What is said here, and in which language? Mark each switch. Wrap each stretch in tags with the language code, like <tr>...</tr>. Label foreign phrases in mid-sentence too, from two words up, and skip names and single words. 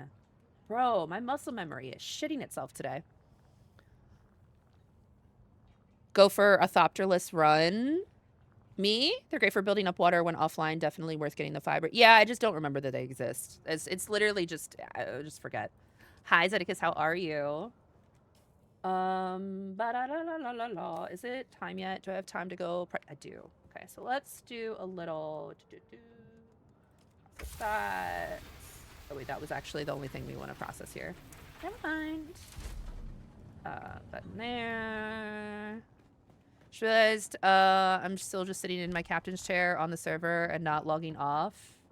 <en>Bro, my muscle memory is shitting itself today. Go for a Thopterless run. Me? They're great for building up water when offline. Definitely worth getting the fiber. Yeah, I just don't remember that they exist. It's literally just... I just forget. Hi, Zedekiss. How are you? Ba-da-da-la-la-la-la. Is it time yet? Do I have time to go? I do. Okay, so let's do a little... Process that. Oh, wait, that was actually the only thing we want to process here. Never mind. Button there. Just realized I'm still just sitting in my captain's chair on the server and not logging off.</en>